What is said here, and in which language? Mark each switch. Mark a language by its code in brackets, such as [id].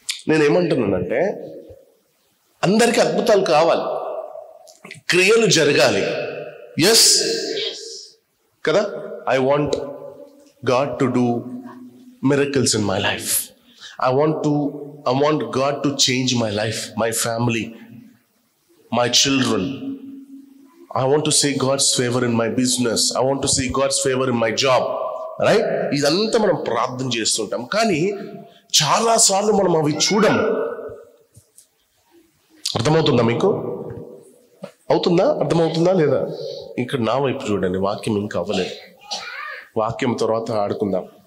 [te] నేనేమంటున్నానంటే, అందరికీ అద్భుతాలు కావాలి, క్రియలు జరగాలి. [en] Yes కదా? I want God to do miracles in my life. I want God to change my life, my family, my children. I want to see God's favor in my business. I want to see God's favor in my job. Right? [te] ఇదంతా మనం ప్రార్థన చేస్తుంటాం, కానీ చాలా సార్లు మనం అవి చూడము. అర్థమవుతుందా మీకు? అవుతుందా? అర్థమవుతుందా లేదా? ఇక్కడ నా వైపు చూడండి, వాక్యం ఇంకా అవ్వలేదు. వాక్యం తర్వాత ఆడుకుందాం.